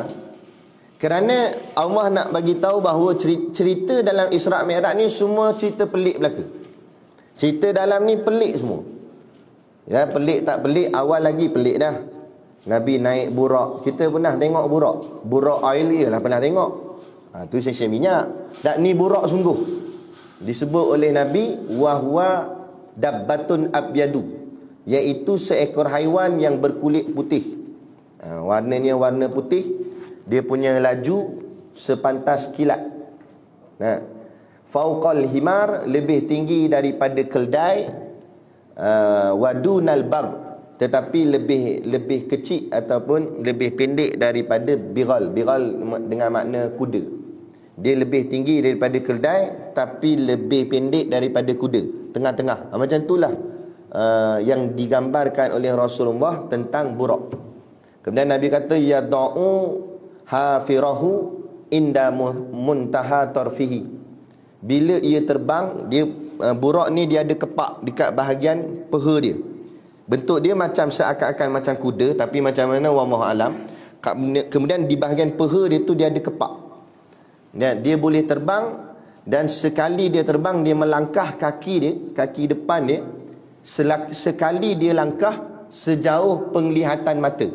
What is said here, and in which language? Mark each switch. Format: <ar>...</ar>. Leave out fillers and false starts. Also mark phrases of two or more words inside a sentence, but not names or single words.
<ms>Kerana Allah nak bagi tahu bahawa cerita dalam Isra' Mi'raj ni semua cerita pelik belaka. Cerita dalam ni pelik semua. Ya, pelik tak pelik, awal lagi pelik dah. Nabi naik burak. Kita pernah tengok burak. Burak oil lah pernah tengok. Tu sesi minyak. Tak, ni burak sungguh. Disebut oleh Nabi</ms> <ar>وهو دابة أبيض,</ar> <ms>iaitu seekor haiwan yang berkulit putih. Warnanya warna putih. Dia punya laju sepantas kilat.</ms> <ar>فوق الحمار,</ar> <ms>lebih tinggi daripada keldai.</ms> <ar>ودون البر,</ar> <ms>tetapi lebih kecil ataupun lebih pendek daripada bighal. Bighal dengan makna kuda. Dia lebih tinggi daripada keldai tapi lebih pendek daripada kuda, tengah-tengah. Macam itulah yang digambarkan oleh Rasulullah tentang buraq. Kemudian Nabi kata</ms> <ar>يضع حافره عند منتهى طرفه.</ar> <ms>Bila ia terbang, dia buraq ni dia ada kepak dekat bahagian peha dia. Bentuk dia macam seakan-akan macam kuda, tapi macam mana</ms> <ar>والله أعلم.</ar> <ms>Kemudian di bahagian peha dia tu dia ada kepak. Dia boleh terbang, dan sekali dia terbang, dia melangkah kaki dia, kaki depan dia, sekali dia langkah sejauh penglihatan mata.</ms>